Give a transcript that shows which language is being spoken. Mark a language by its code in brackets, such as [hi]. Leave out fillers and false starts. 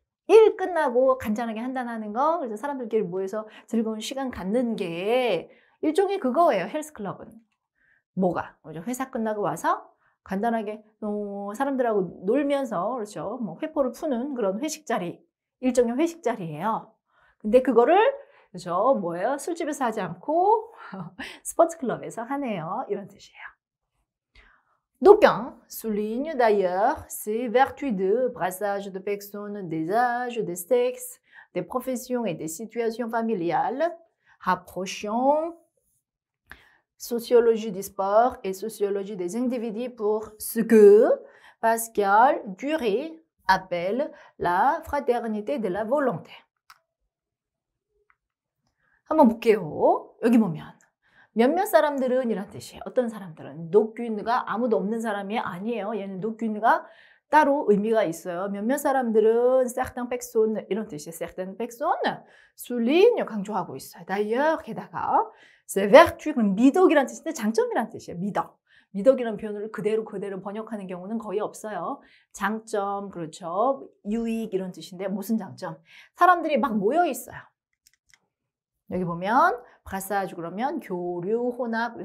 [ko] 일 끝나고 간단하게 한 잔 하는 거. 그래서 사람들끼리 모여서 즐거운 시간 갖는 게 일종의 그거예요. 헬스클럽은. 뭐가? 그죠? 회사 끝나고 와서 간단하게 사람들하고 놀면서 그렇죠. 뭐 회포를 푸는 그런 회식 자리, 일종의 회식 자리예요. 근데 그거를 그렇죠. 뭐예요? 술집에서 하지 않고 스포츠 클럽에서 하네요. 이런 뜻이에요. [fr] D'aucuns soulignent d'ailleurs ces vertus de brassage de personnes, des âges, des sexes, des professions et des situations familiales, rapprochant sociologie du sport et sociologie des individus pour ce que Pascal Duret appelle la fraternité de la volonté. [ko] 한번 볼게요. 여기 보면 몇몇 사람들은 이란 뜻이에요. 어떤 사람들은 노균가 아무도 없는 사람이 아니에요. 얘는 노균가 따로 의미가 있어요. 몇몇 사람들은 [fr] certaines personnes [ko] 이런 뜻이에요. [fr] certaines personnes souligne [ko] 강조하고 있어요. [fr] d'ailleurs [ko] 게다가 [fr] c'est vertu [ko] 그럼 미덕이란 뜻인데 장점이란 뜻이에요. 미덕. 미덕이라는 표현을 그대로 번역하는 경우는 거의 없어요. 장점 그렇죠. 유익 이런 뜻인데 무슨 장점? 사람들이 막 모여 있어요. 여기 보면 brassage 그러면 교류, 혼합.